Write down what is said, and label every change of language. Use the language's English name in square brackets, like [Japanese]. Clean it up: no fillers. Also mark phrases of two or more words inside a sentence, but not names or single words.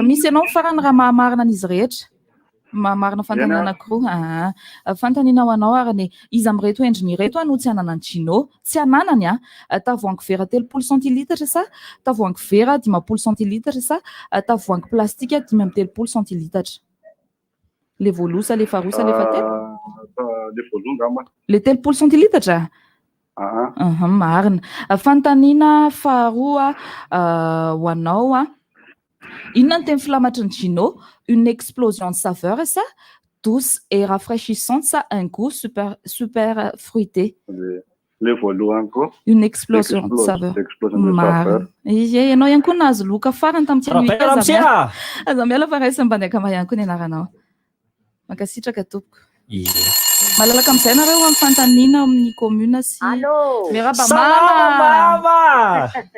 [Malagasy] misy ianao farany raha mahamarina an'izy rehetra mahamarina fantanina anankiroa fantanina ho anao ary izy amin'reto endriny reto no tsy anana ny Gino tsy ananany tavoahangy vera 3 centilitra sa tavoahangy vera 10 centilitra sa tavoahangy plastika 3 centilitra le voalosa le farosa le fatelo le 3 centilitra Marina. Fantaniana faharoa ho anao a. Inona no teny filamatry ny Gino? [French] Une explosion de saveur ça? Douce et rafraîchissante ça, un goût super fruité. [Malagasy] Le voalohany koa. [French] Une explosion de saveur. [Malagasy] Marina. Ianao ihany koa nahazo loka farany tamin'ity aza miala fa raisa mbandeaka ihany koa ny anaranao. Mankasitraka tompoko. Malalaka amin'izay nareo amin'ny fantaniana amin'ny commune sy Meraba mama.